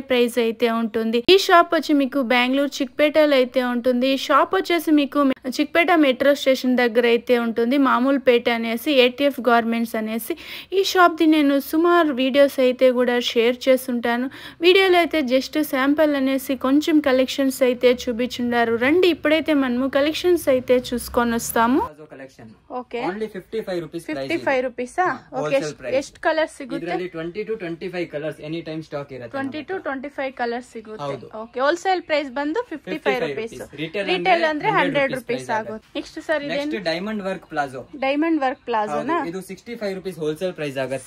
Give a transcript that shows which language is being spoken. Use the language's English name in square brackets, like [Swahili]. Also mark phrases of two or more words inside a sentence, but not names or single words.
[Telugu] ప్రైస్ అయితే ఉంటుంది ఈ షాప్ వచ్చి మీకు బెంగళూరు చిక్పేటలో అయితే ఉంటుంది ఈ షాప్ వచ్చేసి మీకు చిక్పేట [English] metro station [Telugu] దగ్గర అయితే ఉంటుంది మామూలుపేట అనేసి ఏటీఎఫ్ గార్మెంట్స్ అనేసి ఈ షాప్ ది నేను సుమారు వీడియోస్ అయితే కూడా షేర్ చేస్తుంటాను వీడియోలో అయితే [English] just sample [Telugu] అనేసి కొంచెం కలెక్షన్స్ అయితే చూపించుండారు రండి ఇప్పుడైతే మనము కలెక్షన్స్ అయితే చూసుకొని వస్తాము ఓకే [English] only 55 rupees 55 rupees okay [Kannada] ಎಷ್ಟು ಕಲರ್ಸ್ ಸಿಗುತ್ತೆ ಇದರಲ್ಲಿ 20 to 25 ಕಲರ್ಸ್ [English] any time stock [Kannada] ಇರುತ್ತೆ 20 to 25 ಕಲರ್ಸ್ ಸಿಗುತ್ತೆ ಓಕೆ [English] wholesale price [Kannada] ಬಂದು [English] 55 rupees [Kannada] ರಿಟೇಲ್ ಅಂದ್ರೆ [English] 100 rupees [Kannada] ಆಗುತ್ತೆ [English] next sir [Kannada] ಇದೆ [English] next diamond work palazzo [Kannada] ಇದು [English] 65 rupees wholesale price [Kannada] ಆಗುತ್ತೆ